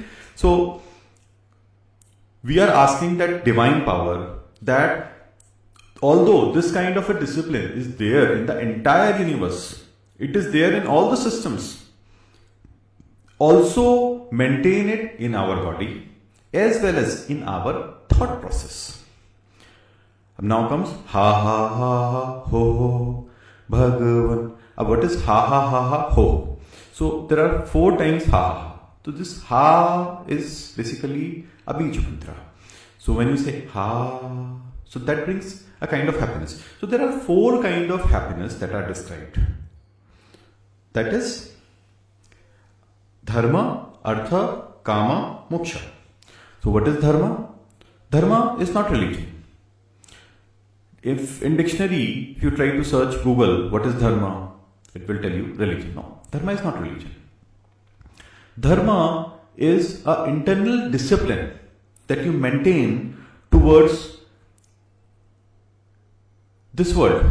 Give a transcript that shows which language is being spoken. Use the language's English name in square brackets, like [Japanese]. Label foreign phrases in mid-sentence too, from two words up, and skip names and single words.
[English] So we are asking that divine power, that although this kind of a discipline is there in the entire universe, it is there in all the systems, also maintain it in our body as well as in our thought process. Now comes ha ha ha ha ho ho Bhagavan. What is ha ha ha ha ho? So there are 4 times ha ha. So this ha is basically a [Sanskrit] बीज मन्त्र. [English] So when you say ha, so that brings a kind of happiness. So there are 4 kind of happiness that are described. That is [Sanskrit] धर्म, अर्थ, काम, मोक्ष. [English] So what is dharma? Dharma is not religion. If in dictionary, if you try to search Google, what is dharma? It will tell you religion. No, dharma is not religion. Dharma is an internal discipline that you maintain towards this world.